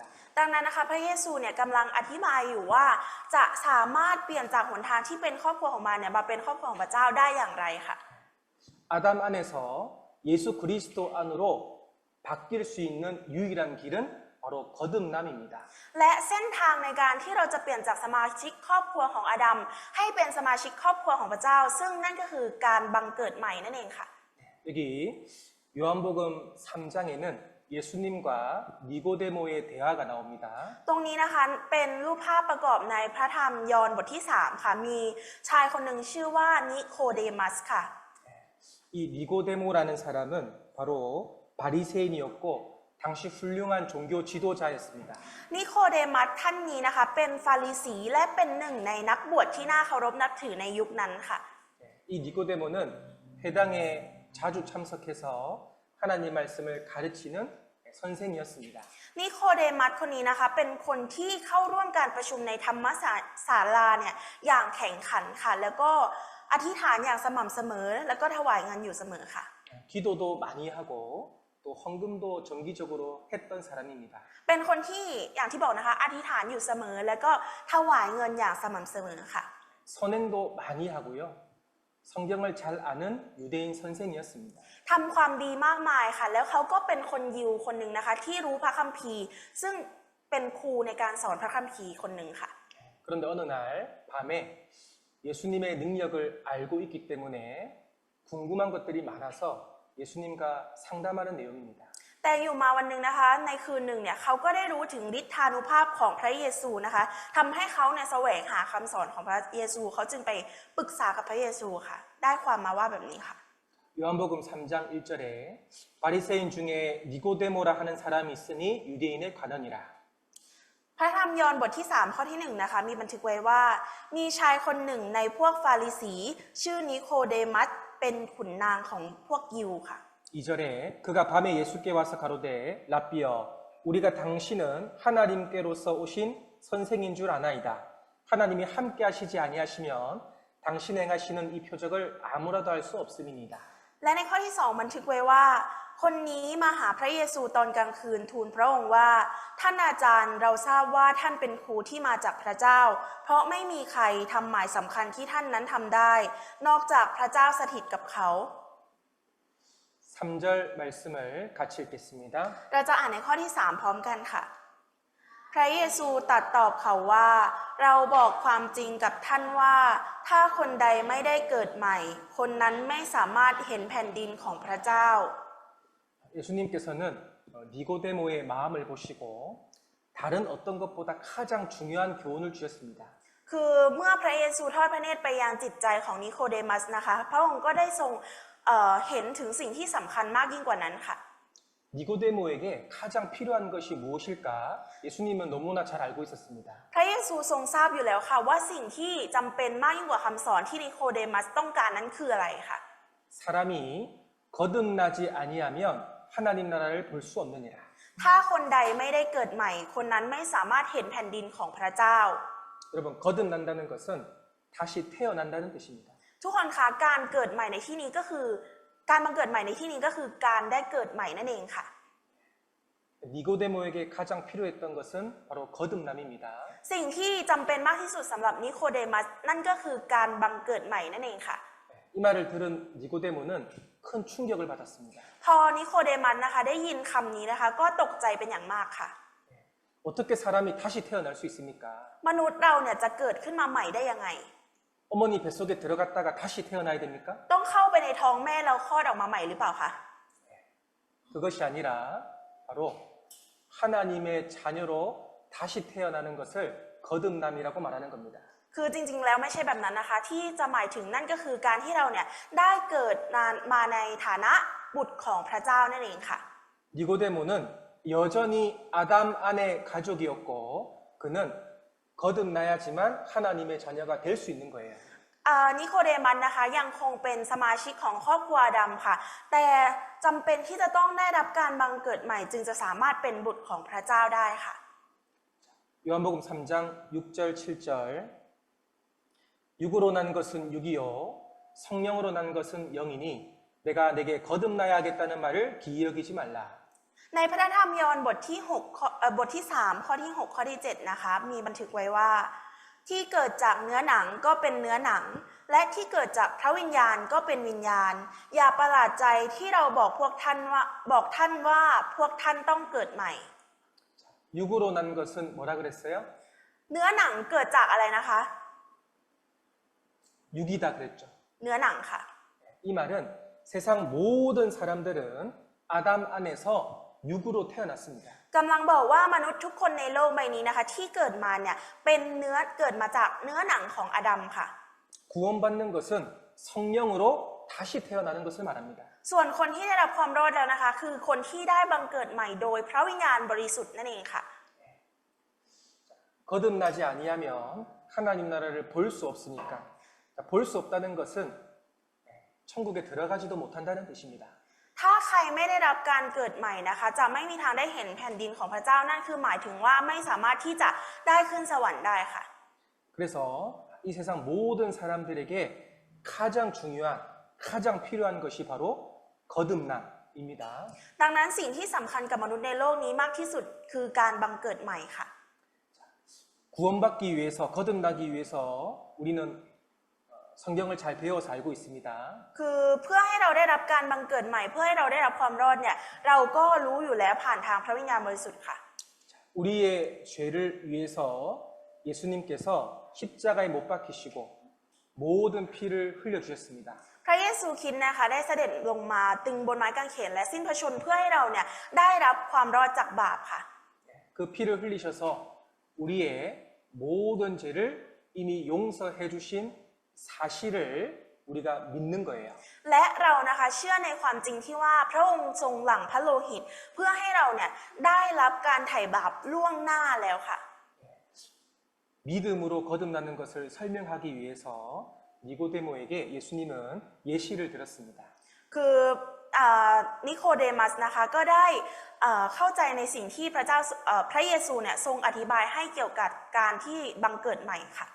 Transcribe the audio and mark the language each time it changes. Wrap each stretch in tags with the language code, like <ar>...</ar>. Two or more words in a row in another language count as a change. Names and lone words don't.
<th>ดังนั้นนะคะพระเยซูเนี่ยกำลังอธิบายอยู่ว่าจะสามารถเปลี่ยนจากหนทางที่เป็นครอบครัวของมันเนี่ยมาเป็นครอบครัวของพระเจ้าได้อย่างไรค่ะ</th> <ko>아담 안에서 예수 그리스도 안으로 바뀔 수 있는 유일한 길은 바로 거듭남입니다.</ko> <th>และเส้นทางในการที่เราจะเปลี่ยนจากสมาชิกครอบครัวของอาดัมให้เป็นสมาชิกครอบครัวของพระเจ้า ซึ่งนั่นก็คือการบังเกิดใหม่นั่นเองค่ะ</th> <ko>여기 요한복음 3장에는 예수님과 니고데모의 대화가 나옵니다.</ko> <th>ตรงนี้นะคะเป็นรูปภาพประกอบในพระธรรมยอห์นบทที่ 3 ค่ะ มีชายคนหนึ่งชื่อว่านิโคเดมัสค่ะ</th> <ko>이 니고데모라는 사람은 바로 바리새인이었고 당시 훌륭한 종교 지도자였습니다.</ko> <th>นิโคเดมัสท่านนี้นะคะเป็นฟาริสีและเป็นหนึ่งในนักบวชที่น่าเคารพนับถือในยุคนั้นค่ะ</th> <ko>이 니고데모는 회당에 자주 참석해서 하나님 말씀을 가르치는 선생이었습니다.</ko> <th>นิโคเดมัสคนนี้นะคะเป็นคนที่เข้าร่วมการประชุมในธรรมศาลาเนี่ยอย่างแข่งขันค่ะ แล้วก็อธิษฐานอย่างสม่ำเสมอแล้วก็ถวายเงินอยู่เสมอค่ะ</th> <ko>기도도 많이 하고 또 헌금도 정기적으로 했던 사람입니다.</ko> <th>เป็นคนที่อย่างที่บอกนะคะอธิษฐานอยู่เสมอแล้วก็ถวายเงินอย่างสม่ำเสมอค่ะ</th> <ko>선행도 많이 하고요. 성경을 잘 아는 유대인 선생이었습니다.</ko> <th>ทำความดีมากมายค่ะ แล้วเขาก็เป็นคนยิวคนหนึ่งนะคะที่รู้พระคัมภีร์ ซึ่งเป็นครูในการสอนพระคัมภีร์คนหนึ่งค่ะ</th> <ko>그런데 어느 날 밤에 예수님의 능력을 알고 있기 때문에 궁금한 것들이 많아서 예수님과 상담하는 내용입니다.</ko> <th>แต่อยู่มาวันหนึ่งนะคะในคืนหนึ่งเนี่ยเขาก็ได้รู้ถึงฤทธานุภาพของพระเยซูนะคะทำให้เขาเนี่ยแสวงหาคำสอนของพระเยซูเขาจึงไปปรึกษากับพระเยซูค่ะได้ความมาว่าแบบนี้ค่ะ</th> <ko>요한복음 3장 1절에 바리새인 중에 니고데모라 하는 사람이 있으니 유대인의 관원이라.</ko> <th>พระธรรมยอห์นบทที่ 3 ข้อที่1นะคะมีบันทึกไว้ว่ามีชายคนหนึ่งในพวกฟาริสีชื่อนิโคเดมัสเป็นขุนนางของพวกยิวค่ะ</th> <ko>2절에 그가 밤에 예수께 와서 가로되 라삐어 우리가 당신은 하나님께로서 오신 선생인 줄 아나이다. 하나님이 함께 하시지 아니하시면 당신 행하시는 이 표적을 아무라도 할 수 없음이니이다.</ko> <th>และในข้อที่ 2 บันทึกไว้ว่าคนนี้มาหาพระเยซูตอนกลางคืนทูลพระองค์ว่าท่านอาจารย์เราทราบว่าท่านเป็นครูที่มาจากพระเจ้า เพราะไม่มีใครทำหมายสำคัญที่ท่านนั้นทำได้ นอกจากพระเจ้าสถิตกับเขา</th> <ko>3절 말씀을 같이 읽겠습니다.</ko> <th>เราจะอ่านในข้อที่ 3 พร้อมกันค่ะ พระเยซูตรัสตอบเขาว่า เราบอกความจริงกับท่านว่า ถ้าคนใดไม่ได้เกิดใหม่ คนนั้นไม่สามารถเห็นแผ่นดินของพระเจ้า</th> <ko>예수님께서는 니고데모의 마음을 보시고 다른 어떤 것보다 가장 중요한 교훈을 주셨습니다.</ko> <th>คือเมื่อพระเยซูทอดพระเนตรไปยังจิตใจของนิโคเดมัสนะคะพระองค์ก็ได้ทรงเห็นถึงสิ่งที่สำคัญมากยิ่งกว่านั้นค่ะ</th> <ko>니고데모에게 가장 필요한 것이 무엇일까? 예수님은 너무나 잘 알고 있었습니다.</ko> <th>พระเยซูทรงทราบอยู่แล้วค่ะว่าสิ่งที่จำเป็นมากยิ่งกว่าคำสอนที่นิโคเดมัสต้องการนั้นคืออะไรค่ะ</th> <ko>사람이 거듭나지 아니하면 하나님 나라를 볼 수 없느니라.</ko> <th>ถ้าคนใดไม่ได้เกิดใหม่ คนนั้นไม่สามารถเห็นแผ่นดินของพระเจ้า</th> <ko>여러분 거듭난다는 것은 다시 태어난다는 뜻입니다.</ko> <th>ทุกคนคะการเกิดใหม่ในที่นี้ก็คือการบังเกิดใหม่ในที่นี้ก็คือการได้เกิดใหม่นั่นเองค่ะ</th> <ko>니고데모에게 가장 필요했던 것은 바로 거듭남입니다.</ko> <th>สิ่งที่จำเป็นมากที่สุดสำหรับนิโคเดมัสนั่นก็คือการบังเกิดใหม่นั่นเองค่ะ</th> <ko>이 말을 들은 니고데모는 큰 충격을 받았습니다.</ko> <th>พอนิโคเดมัสนะคะได้ยินคำนี้นะคะก็ตกใจเป็นอย่างมากค่ะ</th> <ko>어떻게 사람이 다시 태어날 수 있습니까?</ko> <th>มนุษย์เราเนี่ยจะเกิดขึ้นมาใหม่ได้ยังไง</th> <ko>어머니 뱃속에 들어갔다가 다시 태어나야 됩니까?</ko> <th>ต้องเข้าไปในท้องแม่แล้วคลอดออกมาใหม่หรือเปล่าคะ</th> <ko>그것이 아니라 바로 하나님의 자녀로 다시 태어나는 것을 거듭남이라고 말하는 겁니다.</ko> <th>คือจริงๆแล้วไม่ใช่แบบนั้นนะคะที่จะหมายถึงนั่นก็คือการที่เราเนี่ยได้เกิดมาในฐานะบุตรของพระเจ้านั่นเองค่ะ</th> <ko>니고데모는 여전히 아담 안의 가족이었고 그는 거듭나야지만 하나님의 자녀가 될 수 있는 거예요.</ko> <th>นิโคเดมัสนะคะยังคงเป็นสมาชิกของครอบครัวอาดัมค่ะแต่จำเป็นที่จะต้องได้รับการบังเกิดใหม่จึงจะสามารถเป็นบุตรของพระเจ้าได้ค่ะ</th> <ko>요한복음 3장 6절 7절 육으로 난 것은 육이요 성령으로 난 것은 영이니 내가 내게 거듭나야 하겠다는 말을 기이 여기지 말라.</ko> <th>ในพระธรรมยอห์นบทที่บทที่3ข้อที่6ข้อที่7นะคะมีบันทึกไว้ว่าที่เกิดจากเนื้อหนังก็เป็นเนื้อหนังและที่เกิดจากพระวิญญาณก็เป็นวิญญาณอย่าประหลาดใจที่เราบอกท่านว่าพวกท่านต้องเกิดใหม่</th> <ko>육으로 난 것은 뭐라 그랬어요?</ko> <th>เนื้อหนังเกิดจากอะไรนะคะ</th> <ko>육이다 그랬죠.</ko> <th>เนื้อหนังค่ะ</th> <ko>이 말은 세상 모든 사람들은 아담 안에서 육으로 태어났습니다.</ko> <th>กำลังบอกว่ามนุษย์ทุกคนในโลกใบนี้นะคะที่เกิดมาเนี่ยเป็นเกิดมาจากเนื้อหนังของอาดัมค่ะ</th> <ko>구원받는 것은 성령으로 다시 태어나는 것을 말합니다.</ko> <th>ส่วนคนที่ได้รับความรอดแล้วนะคะคือคนที่ได้บังเกิดใหม่โดยพระวิญญาณบริสุทธิ์นั่นเองค่ะ</th> <ko>거듭나지 아니하면 하나님 나라를 볼 수 없으니까 볼 수 없다는 것은 천국에 들어가지도 못한다는 뜻입니다.</ko> <th>ถ้าใครไม่ได้รับการเกิดใหม่นะคะจะไม่มีทางได้เห็นแผ่นดินของพระเจ้านั่นคือหมายถึงว่าไม่สามารถที่จะได้ขึ้นสวรรค์ได้ค่ะ</th> <ko>그래서 이 세상 모든 사람들에게 가장 중요한 가장 필요한 것이 바로 거듭남입니다.</ko> <th>ดังนั้นสิ่งที่สำคัญกับมนุษย์ในโลกนี้มากที่สุดคือการบังเกิดใหม่ค่ะ</th> <ko>구원받기 위해서 거듭나기 위해서 우리는 성경을 잘 배워서 알고 있습니다.</ko> <th>คือเพื่อให้เราได้รับการบังเกิดใหม่เพื่อให้เราได้รับความรอดเนี่ยเราก็รู้อยู่แล้วผ่านทางพระวิญญาณบริสุทธิ์ค่ะ</th> <ko>우리의 죄를 위해서 예수님께서 십자가에 못 박히시고 모든 피를 흘려주셨습니다.</ko> <th>พระเยซูคริสต์นะคะได้เสด็จลงมาตึงบนไม้กางเขนและสิ้นพระชนม์เพื่อให้เราเนี่ยได้รับความรอดจากบาปค่ะ</th> <ko>그 피를 흘리셔서 우리의 모든 죄를 이미 용서해 주신 사실을 우리가 믿는 거예요.</ko> <th>และเรานะคะเชื่อในความจริงที่ว่าพระองค์ทรงหลั่งพระโลหิตเพื่อให้เราเนี่ยได้รับการไถ่บาปล่วงหน้าแล้วค่ะ</th> <ko>믿음으로 거듭나는 것을 설명하기 위해서 니고데모에게 예수님은 예시를 들었습니다.</ko> <th>คือนิโคเดมัสนะคะก็ได้เข้าใจในสิ่งที่พระเยซูเนี่ยทรงอธิบายให้เกี่ยวกับการที่บังเกิดใหม่ค่ะ</th>